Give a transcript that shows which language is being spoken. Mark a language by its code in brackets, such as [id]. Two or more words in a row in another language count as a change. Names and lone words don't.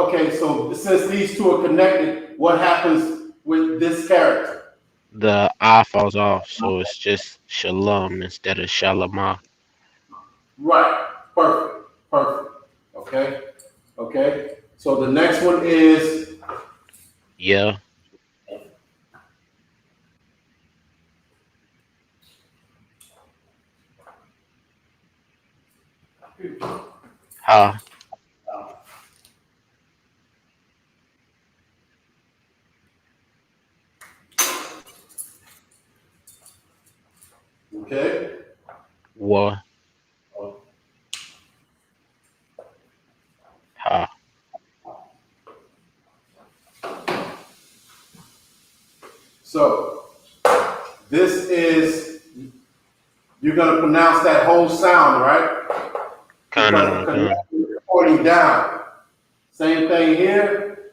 [en] Okay, so since these two are connected, what happens with this character? The I falls off, so it's just shalom instead of shalamah. Right. Perfect. Perfect. Okay. Okay. So the next one is Yeah. Ha. okay. Wa. Ha. So this is, you're gonna pronounce that whole sound, right? Because the Kana. connector is pointing down. Same thing here.